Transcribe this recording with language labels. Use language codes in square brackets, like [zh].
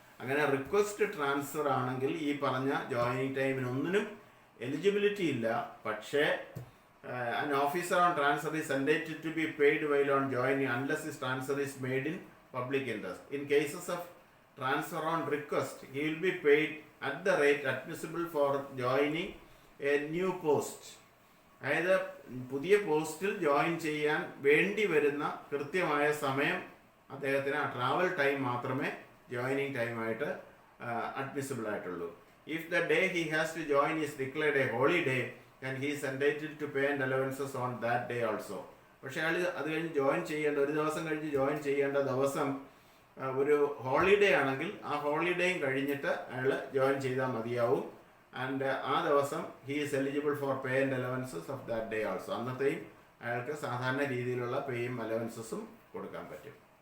[ml] അങ്ങനെ request transfer ആണെങ്കിൽ ഈ പറഞ്ഞ ജോയിനിങ് ടൈമിനൊന്നിനും എലിജിബിലിറ്റി ഇല്ല. [en] പക്ഷേ an officer on transfer is entitled to be paid while on joining unless his transfer is made in public interest. In cases of transfer on request, he will be paid at the rate admissible for joining a new post. [ml] അതായത് പുതിയ പോസ്റ്റിൽ join ചെയ്യാൻ വേണ്ടി വരുന്ന കൃത്യമായ സമയം അദ്ദേഹത്തിന് ആ ട്രാവൽ ടൈം മാത്രമേ ജോയിനിങ് ടൈമായിട്ട് അഡ്മിസിബിൾ ആയിട്ടുള്ളൂ. [en] If the day he has to join is declared a holiday and he is entitled to pay and allowances on that day also. [ml] പക്ഷേ അയാൾ അത് കഴിഞ്ഞ് ജോയിൻ ചെയ്യേണ്ട, ഒരു ദിവസം കഴിഞ്ഞ് ജോയിൻ ചെയ്യേണ്ട ദിവസം ഒരു ഹോളിഡേ ആണെങ്കിൽ ആ ഹോളിഡേയും കഴിഞ്ഞിട്ട് അയാൾ ജോയിൻ ചെയ്താൽ മതിയാവും. [en] and [ml] ആ ദിവസം [en] He is eligible for pay and allowances of that day also. [ml] അന്നത്തെയും അയാൾക്ക് സാധാരണ രീതിയിലുള്ള പേയും അലവൻസസും കൊടുക്കാൻ പറ്റും.